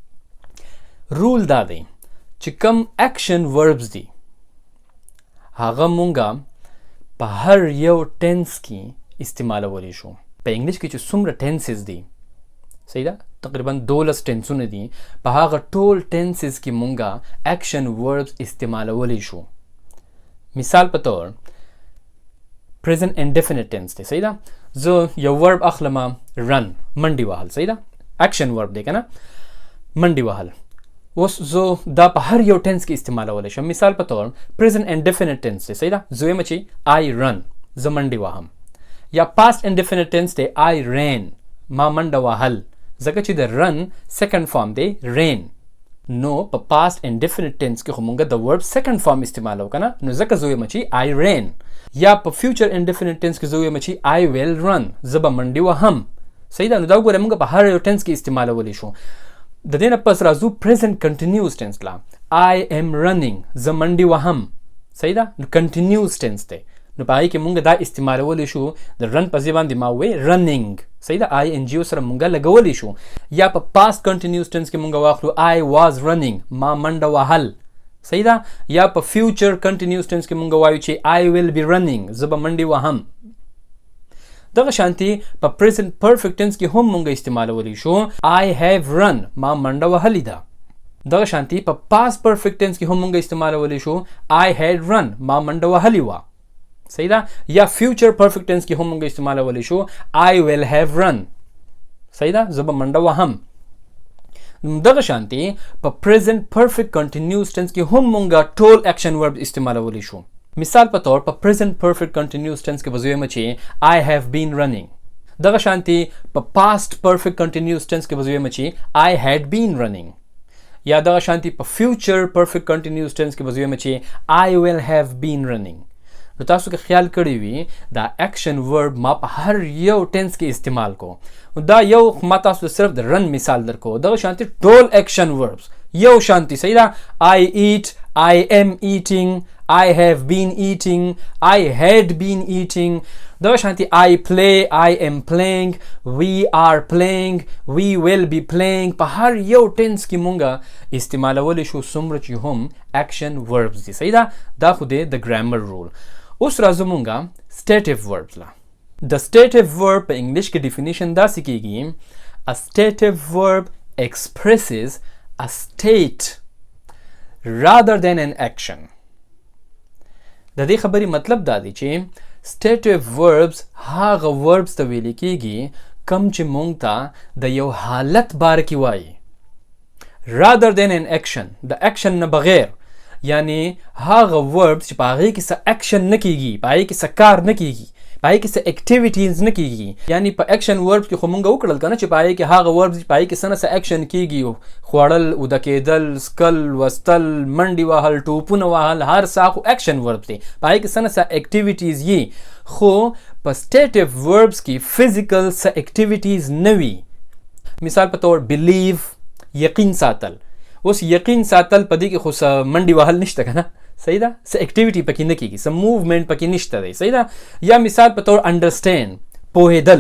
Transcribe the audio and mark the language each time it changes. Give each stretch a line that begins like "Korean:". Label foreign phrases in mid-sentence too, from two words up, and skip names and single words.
Pashto: رول دا دی چې کم
English: action verbs
Pashto: دي هغه مونږه په هر یو ټینس کې استعمالولی شو. په انګلیش کې چې څومره ټینسز دي، صحیح ده، تقریبا 12 ټینسونه دي، په هغه ټول ټینسز کې مونږه
English: action verbs
Pashto: استعمالولی شو. مثال په طور
English: present indefinite tense
Pashto: دی. صحیح ده. زه یو ورب اخلم رن، منډې وهل. صحیح ده.
English: action verb
Pashto: دی که نه، منډې وهل. اوس زه دا په هر یو ټینس کې استعمالولی شم. مثال په طور
English: present indefinite tense
Pashto: دی. صحیح ده. زه وایم چې
English: I run،
Pashto: زه منډې وهم.
English: یا past indefinite tense دی I ran،
Pashto: ما منډه وهل، ځکه چې د
English: run second form
Pashto: دی ran. نو په
English: past indefinite tense
Pashto: کې خو مونږ د
English: verb second form
Pashto: استعمالو که نه، نو ځکه زه وایم چې
English: I ran.
Pashto: یا په
English: future indefinite tense
Pashto: کې زه وایم چې
English: I will run،
Pashto: زه به منډې وهم. صحیح ده. نو دا وګوره مونږ په هر یو ټینس کې استعمالولی شو. د دې نه پس راځو
English: present continuous tense
Pashto: لا.
English: I am running،
Pashto: زه منډې وهم. صحیح ده. نو
English: continuous tense
Pashto: دی، نو په هغې کې مونږ دا استعمالولی شو. د رن په ځای باندې ما ووی running. صحیح ده. ING سره مونږ لګولی شو. یا په
English: past continuous tense
Pashto: کې مونږ واخلو
English: I was running،
Pashto: ما منډه وهل. صحیح ده. یا په
English: future continuous tense
Pashto: کې مونږ وایو چې
English: I will be running،
Pashto: زه به منډې وهم. دغه شانتي په
English: present perfect tense
Pashto: کې هم مونږ استعمالولی شو
English: I have run،
Pashto: ما منډه وهلې ده. دغه شانتي په
English: past perfect tense
Pashto: کې هم مونږ استعمالولی شو
English: I had run،
Pashto: ما منډه وهلې وه. صحیح ده. یا
English: future perfect tense
Pashto: کې هم مونږ استعمالولی شو
English: I will have run.
Pashto: صحیح ده. زه به منډه وهم. دغه شانتي په
English: present perfect continuous tense
Pashto: کې هم مونږ ټول
English: action verb
Pashto: استعمالولی شو. مثال په طور په
English: present perfect continuous tense
Pashto: کې به زه وایم چې
English: I have been running.
Pashto: دغه شانتي په
English: past perfect continuous tense
Pashto: کې به زه وایم چې
English: I had been running.
Pashto: یا دغه شانتي په
English: future perfect continuous tense
Pashto: کې به زه وایم چې
English: I will have been running.
Pashto: نو تاسو که خیال کړی وي دا
English: action verb
Pashto: ما په هر یو ټینس کې استعمال کو. دا یو ما تاسو صرف د رن مثال درکو. دغه شانتي ټول
English: action verbs
Pashto: یو شانتي. صحیح ده.
English: I eat، I am eating، I have been eating، I had been eating.
Pashto: دغه شانتي
English: I play، I am playing، we are playing، we will be playing.
Pashto: په هر یو ټینس کې مونږه استعمالولی شو څومره چې هم
English: action verbs
Pashto: دي. صحیح ده. دا خو دی د ګرامر رول. اوس راځو مونږه
English: stative verbs
Pashto: لا.
English: د stative verb
Pashto: په انګلیش کې ډیفینیشن داسې کیږي
English: a stative verb expresses a state rather than an action.
Pashto: د دې خبرې مطلب دا دی چې
English: stative verbs
Pashto: هغه verbs ته ویل کیږي کم چې مونږ ته د یو حالت باره کې وایي
English: rather than an action،
Pashto: د action نه بغیر. یعنی هغه verbs چې په هغې کې څه action نه کیږي، په هغې کې څه کار نه کیږي، په هغې کې څه activities نه کیږي. یعنی په
English: action verbs
Pashto: کې خو مونږ وکړل که نه چې په هغې کې هغه verbs په هغې کې څه نه څه action کیږي، خوړل، اوده کېدل، سکل، وستل، منډې وهل، ټوپونه وهل، هر څه خو
English: action verbs
Pashto: دی، په هغې کې څه نه څه activities یي. خو په
English: stative verbs
Pashto: کې physical څه activities نه وي. مثال په طور believe، یقین ساتل. اوس یقین ساتل په دې کې خو څه منډې وهل نشته که نه. صحیح ده. څه اکټیویټي پکې نه کیږي، څه موومنټ پکې نشته دی. صحیح ده. یا مثال په طور انډرسټینډ، پوهېدل.